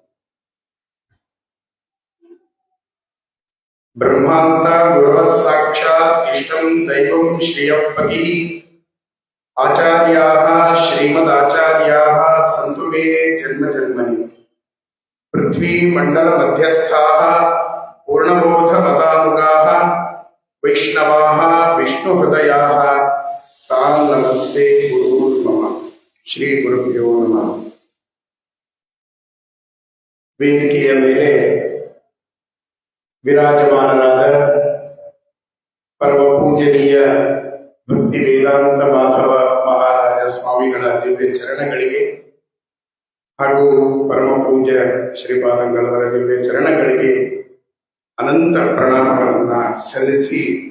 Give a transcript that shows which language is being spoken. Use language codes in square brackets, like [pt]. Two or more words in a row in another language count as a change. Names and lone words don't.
[sa] ब्रह्मान्ता गुरवः साक्षात् इष्टं दैवं श्रियःपतिः आचार्याः श्रीमदाचार्याः सन्तु मे जन्मजन्मनि पृथ्वीमण्डलमध्यस्थाः पूर्णबोधमतानुगाः वैष्णवाः विष्णुहृदयाः तान् नमस्ते गुरुर्मम श्रीगुरुभ्यो नमः। [kn] ವೇದಿಕೆಯ ಮೇಲೆ ವಿರಾಜಮಾನರಾದ ಪರಮ ಪೂಜನೀಯ ಭಕ್ತಿ ವೇದಾಂತ ಮಾಧವ ಮಹಾರಾಜ ಸ್ವಾಮಿಗಳ ದಿವ್ಯ ಚರಣಗಳಿಗೆ ಹಾಗೂ ಪರಮ ಪೂಜ್ಯ ಶ್ರೀಪಾದಂಗಳವರ ದಿವ್ಯ ಚರಣಗಳಿಗೆ ಅನಂತ ಪ್ರಣಾಮಗಳನ್ನ ಸಲ್ಲಿಸಿ,